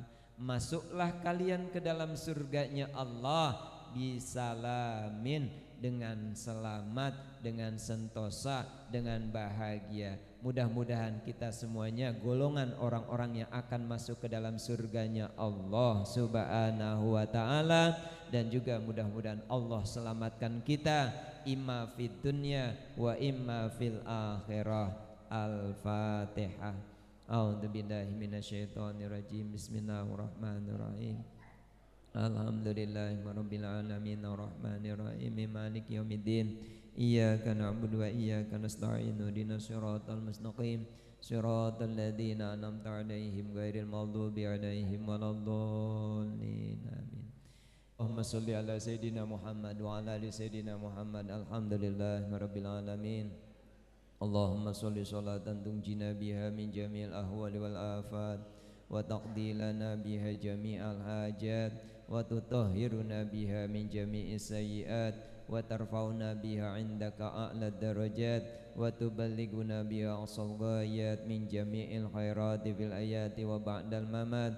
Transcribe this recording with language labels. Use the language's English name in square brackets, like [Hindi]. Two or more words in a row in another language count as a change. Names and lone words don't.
[Indonesian] Masuklah kalian ke dalam surganya Allah bisalamin, dengan selamat, dengan sentosa, dengan bahagia. Mudah-mudahan kita semuanya golongan orang-orang yang akan masuk ke dalam surganya Allah [Arabic] Subhanahu wa ta'ala. [Indonesian] Dan juga mudah-mudahan Allah selamatkan kita [Arabic] imma fid dunya wa imma fil akhirah. [Indonesian] Al-Fatihah. [Arabic] أعوذ بالله من الشيطان الرجيم. بسم الله الرحمن الرحيم. الحمد لله رب العالمين الرحمن الرحيم مالك يوم الدين. إياك نعبد وإياك نستعين. اهدنا الصراط المستقيم. صراط الذين أنعمت عليهم غير المغضوب عليهم ولا الضالين. Amin. اللهم صل على سيدنا محمد وعلى آل سيدنا محمد. الحمد لله رب العالمين. اللهم صل صلاة تنجينا بها من جميع الأهوال والآفات وتقضي لنا بها جميع الحاجات وتطهرنا بها من جميع السيئات وترفعنا بها عندك أعلى الدرجات وتبلغنا بها أقصى الغايات من جميع الخيرات في الحياة وبعد الممات.